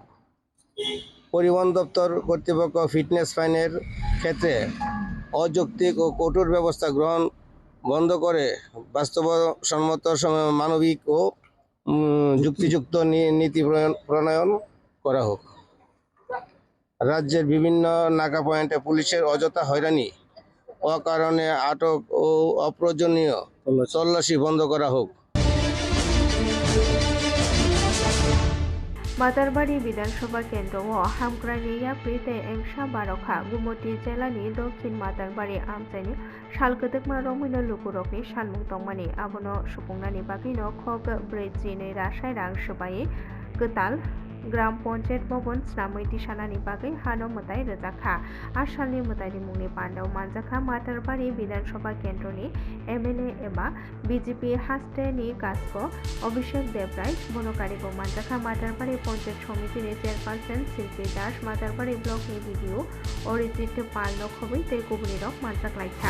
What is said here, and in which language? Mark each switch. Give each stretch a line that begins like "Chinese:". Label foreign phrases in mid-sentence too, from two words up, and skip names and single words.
Bangla: পরিবহন দপ্তর কর্তৃপক্ষ ফিটনেস ফাইনের ক্ষেত্রে অযৌক্তিক ও কঠোর ব্যবস্থা গ্রহণ বন্ধ করে বাস্তবসম্মত মানবিক ও যুক্তিযুক্ত নীতি প্রণয়ন করা হোক। রাজ্যের বিভিন্ন নাকা পয়েন্টে পুলিশের অযথা হয়রানি, অকারণে আটক ও অপ্রয়োজনীয় তল্লাশি বন্ধ করা হোক।
Kok Borok: मातारबारि विधानसभा केन्द्र हामग्रानि याप्रिते एंसा बारखा गुमति जिल्लानि दक्षिण मातारबारि आमचाइनि सालगोदोगमा रमैनो लुगुरकनि सानमुं दंमानि आबोनो सुफुंनायनि बागैनो खग 4 रासाय रां सोबायै गोताल ग्राम पंचायत भवन स्नामै दिसानानि बागै हानो मोदाय रोजाखा आसालनि मोदायनि मुंनि बान्दाव मानजाखा मातारबारि विधानसभा केन्द्रनि एमएलए एबा बीजेपी हास्टेनि गासको अभिषेक देवराय बनकारिखौ मानजाखा मातारबारि पंचायत समितिनि चेयरपारसन शिल्पी दास मातारबारि ब्लकनि बिडिओ अरिजित पाल नखबै तै गुबुनि रक मानजाखलायखा।